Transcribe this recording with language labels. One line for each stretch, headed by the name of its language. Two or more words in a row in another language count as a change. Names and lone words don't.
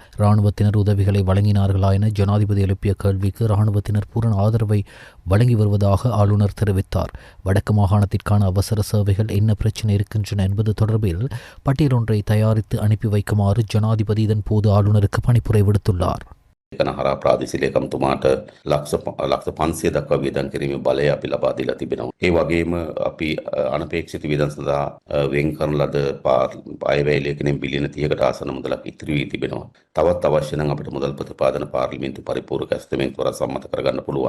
Tamil: இராணுவத்தினர் உதவிகளை வழங்கினார்களா என ஜனாதிபதி எழுப்பிய கேள்விக்கு இராணுவத்தினர் பூரண ஆதரவை வழங்கி வருவதாக ஆளுநர் தெரிவித்தார். வடக்கு மாகாணத்திற்கான அவசர சேவைகள் என்ன பிரச்சினை இருக்கின்றன என்பது தொடர்பில் பட்டியல் ஒன்றை தயாரித்து அனுப்பி வைக்குமாறு ஜனாதிபதி இதன் போது ஆளுநருக்கு பணிப்புரை விடுத்துள்ளார்.
Sinhala: කනහරා ප්‍රාදේශීය ලේකම්තුමාට ලක්ෂ 500 දක්වා වියදම් කිරීමේ බලය අපි ලබා දීලා තිබෙනවා. ඒ වගේම අපි අනපේක්ෂිත වියදම් සඳහා වෙන් කරන ලද අයවැය ලේඛනයෙන් බිලියන 30කට ආසන්න මුදලක් ඉතිරි වී තිබෙනවා. තවත් අවශ්‍ය නම් අපිට මුදල් ප්‍රතිපාදන පාර්ලිමේන්තු පරිපූර්ණක ඇස්තමේන්තුව සම්මත කරගන්න පුළුවන්.